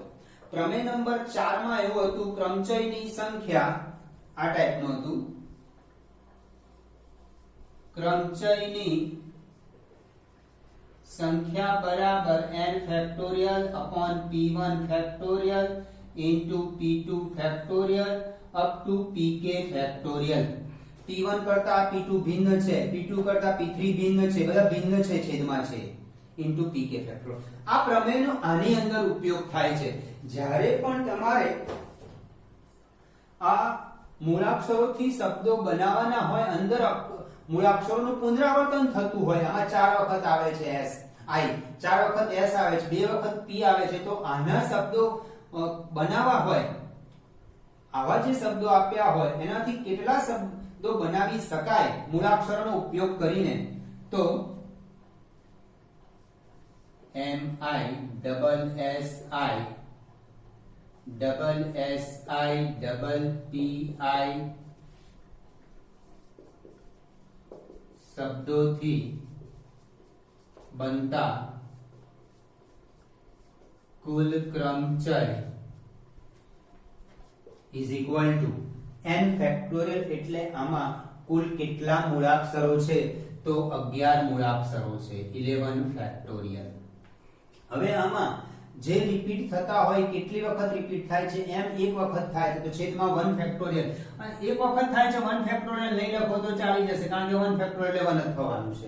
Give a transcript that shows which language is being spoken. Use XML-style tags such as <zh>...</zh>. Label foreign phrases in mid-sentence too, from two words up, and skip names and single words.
<gu>પ્રમેય નંબર 4 માં એવું હતું, ક્રમચયની સંખ્યા આ ટાઈપનું હતું, ક્રમચયની સંખ્યા બરાબર n ફેક્ટોરિયલ upon p1 ફેક્ટોરિયલ into p2 ફેક્ટોરિયલ</gu> <en>up to</en> <gu>pk ફેક્ટોરિયલ. p1 કરતા p2 ભિન્ન છે, p2 કરતા p3 ભિન્ન છે, બધા ભિન્ન છે, છેદમાં છે, into pk ફેક્ટોરિયલ. આ પ્રમેયનો આની અંદર ઉપયોગ થાય છે. જ્યારે પણ તમારે આ મૂળાક્ષરોથી શબ્દો બનાવવાના હોય, અંદર મૂળાક્ષરોનું પુનરાવર્તન થતું હોય, આમાં 4 વખત આવે છે s i, 4 વખત s આવે છે, 2 વખત p આવે છે, તો આના શબ્દો બનાવવા હોય, આવા જે શબ્દો આપ્યા હોય એનાથી કેટલા શબ્દો બનાવી શકાય મૂળાક્ષરોનો ઉપયોગ કરીને, તો</gu> <en>m i double s i double s i double p i શબ્દોથી</en> <gu>બનતા કુલ ક્રમચય</gu> <en>is equal to</en> <gu>n ફેક્ટોરિયલ, એટલે આમાં કુલ કેટલા મૂળાક્ષરો છે, તો 11 મૂળાક્ષરો છે, 11 ફેક્ટોરિયલ. હવે આમાં જે રિપીટ થતા હોય, કેટલી વખત રિપીટ થાય છે, m એક વખત થાય છે તો છેદમાં 1 ફેક્ટોરિયલ, અને એક વખત થાય છે 1 ફેક્ટોરિયલ નહીં લખો તો ચાલી જશે, કારણ કે 1 ફેક્ટોરિયલ 1 જ થવાનું છે.</gu>